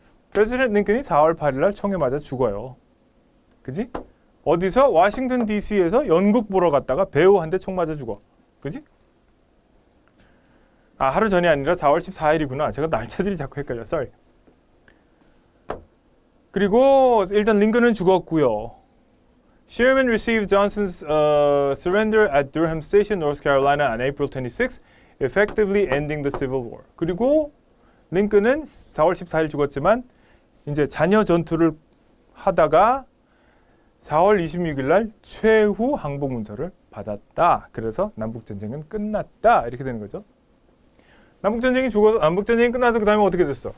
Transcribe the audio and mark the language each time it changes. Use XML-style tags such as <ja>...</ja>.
<ko>프레지던트 링컨이 4월 8일 날 총에 맞아 죽어요. 그지? 어디서? 워싱턴 DC에서 연극 보러 갔다가 배우한테 총 맞아 죽어. 그지? 하루 전이 아니라 4월 14일이구나. 제가 날짜들이 자꾸 헷갈려.</ko> <en>Sorry.</en> <ko>그리고 일단 링컨은 죽었고요.</ko> <en>Sherman received Johnson's surrender at Durham Station, North Carolina on April 26, effectively ending the Civil War.</en> <ko>그리고 링컨은 4월 14일 죽었지만 이제 잔여 전투를 하다가 4월 26일 날 최후 항복 문서를 받았다. 그래서 남북 전쟁은 끝났다. 이렇게 되는 거죠. 남북 전쟁이 끝나서 그다음에 어떻게 됐어?</ko>